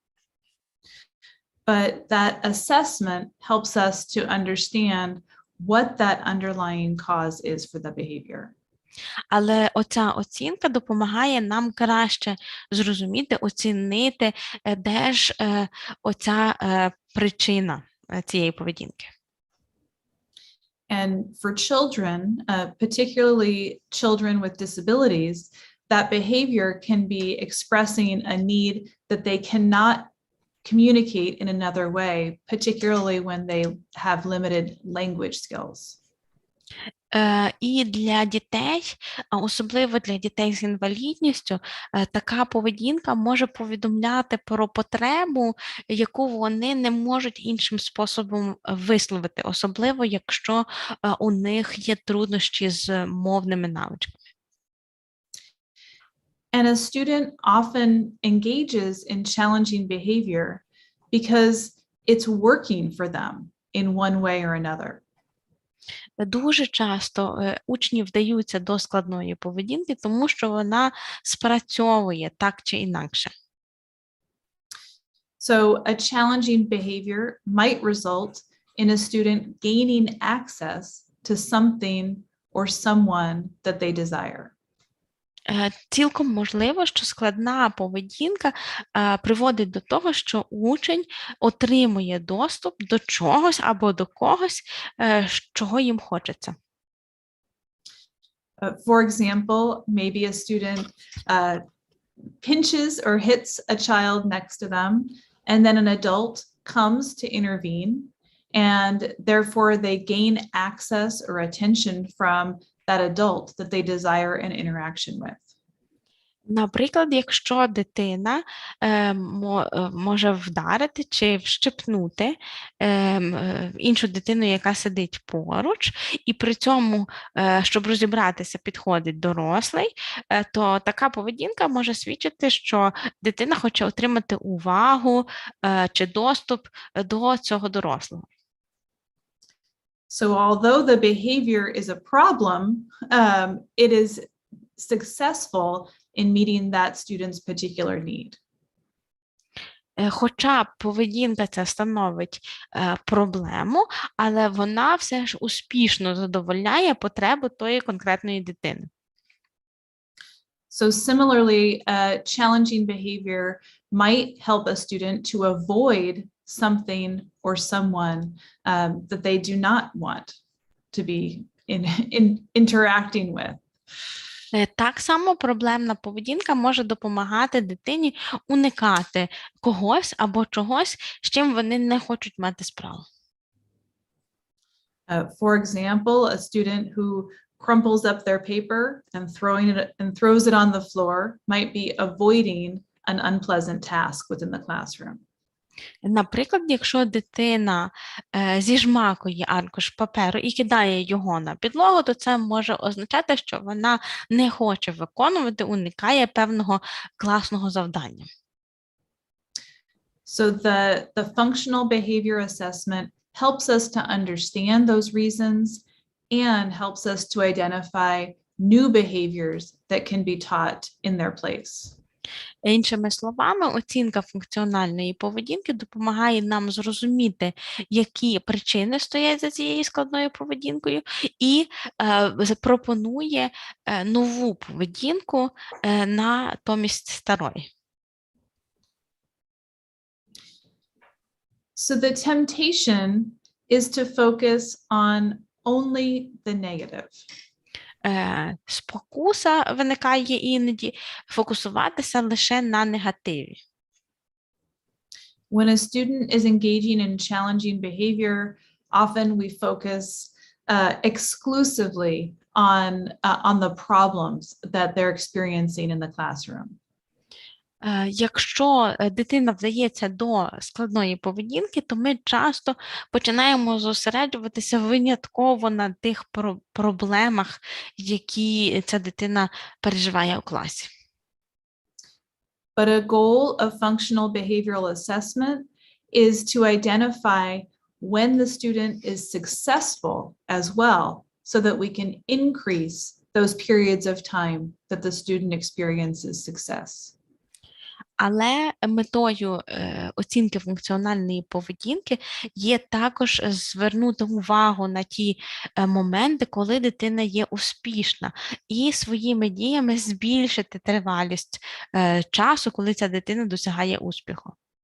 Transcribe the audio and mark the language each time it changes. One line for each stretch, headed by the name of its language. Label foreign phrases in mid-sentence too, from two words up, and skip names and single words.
English: But that assessment helps us to understand what that underlying cause is for the behavior.
Ukrainian: Але оця оцінка допомагає нам краще зрозуміти, оцінити, де ж оця причина цієї поведінки.
English: And for children, particularly children with disabilities, that behavior can be expressing a need that they cannot communicate in another way, particularly when they have limited language skills.
Ukrainian: І для дітей, особливо для дітей з інвалідністю, така поведінка може повідомляти про потребу, яку вони не можуть іншим способом висловити, особливо якщо у них є труднощі з мовними навичками.
English: And a student often engages in challenging behavior because it's working for them in one way or another.
Ukrainian: Дуже часто учні вдаються до складної поведінки, тому що вона спрацьовує так чи інакше.
English: So a challenging behavior might result in a student gaining access to something or someone that they desire.
Ukrainian: Цілком можливо, що складна поведінка приводить до того, що учень отримує доступ до чогось або до когось, чого їм хочеться.
English: For example, maybe a student pinches or hits a child next to them, and then an adult comes to intervene, and therefore they gain access or attention from that adult that they desire an interaction with.
Ukrainian: Наприклад, якщо дитина може вдарити чи вщипнути іншу дитину, яка сидить поруч, і при цьому, щоб розібратися, підходить дорослий, то така поведінка може свідчити, що дитина хоче отримати увагу чи доступ до цього дорослого.
English: So although the behavior is a problem, it is successful in meeting that student's particular need.
Ukrainian: Хоча поведінка ця становить проблему, але вона все ж успішно задовольняє потребу тої конкретної дитини.
English: So similarly, challenging behavior might help a student to avoid something or someone that they do not want to be interacting with.
Ukrainian: Так само проблемна поведінка може допомагати дитині уникати когось або чогось, з чим вони не хочуть мати справу.
English: For example, a student who crumples up their paper and throws it on the floor might be avoiding an unpleasant task within the classroom.
Ukrainian: Наприклад, якщо дитина зіжмакує аркуш паперу і кидає його на підлогу, то це може означати, що вона не хоче виконувати, уникає певного класного завдання.
English: So the functional behavior assessment helps us to understand those reasons and helps us to identify new behaviors that can be taught in their place.
Ukrainian: Іншими словами, оцінка функціональної поведінки допомагає нам зрозуміти, які причини стоять за цією складною поведінкою, і пропонує нову поведінку натомість старої.
English: So the temptation is to focus on only the negative.
Ukrainian: Спокуса виникає іноді фокусуватися лише на негативі.
English: When a student is engaging in challenging behavior, often we focus exclusively on the problems that they're experiencing in the classroom.
Ukrainian: Якщо дитина вдається до складної поведінки, то ми часто починаємо зосереджуватися винятково на тих проблемах, які ця дитина переживає у класі.
English: But a goal of functional behavioral assessment is to identify when the student is successful as well, so that we can increase those periods of time that the student experiences success.
Ukrainian: Але метою оцінки функціональної поведінки є також звернути увагу на ті моменти, коли дитина є успішна, і своїми діями збільшити тривалість часу, коли ця дитина досягає успіху.